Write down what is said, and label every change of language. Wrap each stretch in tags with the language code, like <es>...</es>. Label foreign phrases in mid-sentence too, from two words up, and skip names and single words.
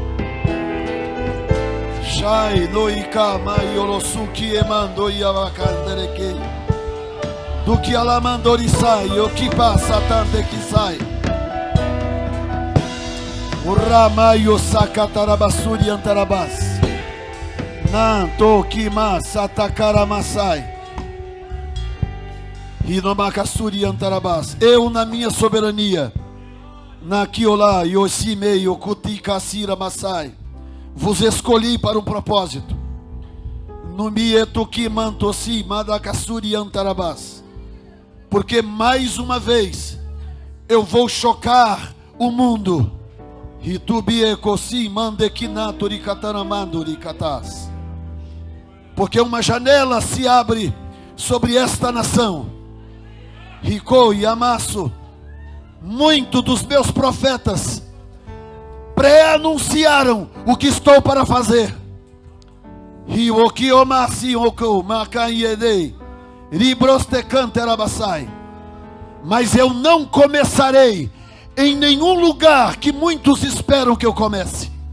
<pt>Shai Noika Maiolosuki Emando Yavakandereke Duki Alamandori Sai Okipa Satante Kisai Uramayo Sakatarabassuri Antarabas Nanto Kima Satakara Masai Hinomakasuri Antarabas. Eu na minha soberania na Kiolá Yosimei Okuti Kasira Masai vos escolhi para um propósito. No Mietuki Mantosi Madakasuri Antarabas. Porque mais uma vez eu vou chocar o mundo Hitubiekosi mandekinatori kataramanduri katas. Porque uma janela se abre sobre esta nação. Rico e Amasso, muito dos meus profetas pré-anunciaram o que estou para fazer. Mas eu não começarei em nenhum lugar que muitos esperam que eu comece.</pt>